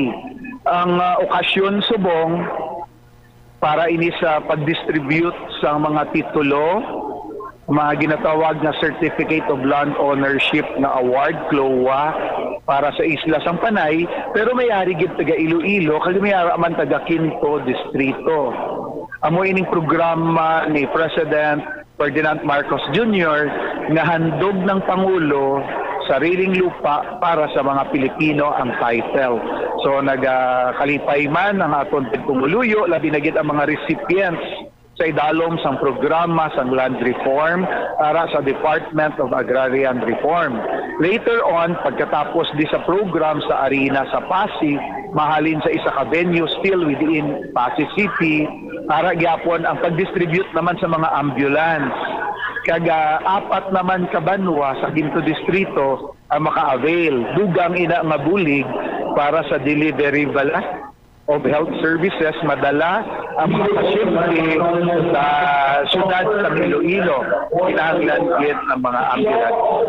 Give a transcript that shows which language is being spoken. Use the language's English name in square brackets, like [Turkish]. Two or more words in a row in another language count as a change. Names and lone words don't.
[Hiligaynon] Ang okasyon subong para ini sa pag-distribute sa mga titulo, mga ginatawag na [English] Certificate of Land Ownership [Hiligaynon] na award, CLOA, para sa Isla Sang Panay, pero may-ari gid taga Iloilo, kag may-ari man taga 5th distrito. Amo ining programa ni President Ferdinand Marcos Jr. [Filipino] nga handog ng Pangulo sariling lupa para sa mga Pilipino ang title. [Hiligaynon] So nagakalipay man ang aton pumuluyo, labi na gid ang mga recipients sa idalom sang programa sang [English] land reform [Hiligaynon] para sa Department of Agrarian Reform. [English] Later on, [Hiligaynon] pagkatapos di sa program sa arena sa Pasig, mahalin sa isa ka venue [English] still within Pasig City, [Hiligaynon] para gyapon ang pag-distribute naman sa mga ambulance. Kaga 4 naman ka banwa sa 5th distrito ang maka-avail. Dugang ina nga bulig para sa [English] delivery of health services, [Hiligaynon] madala ang mga pasyente sa syudad sa Iloilo, kinahanglan gid ng mga ambulance.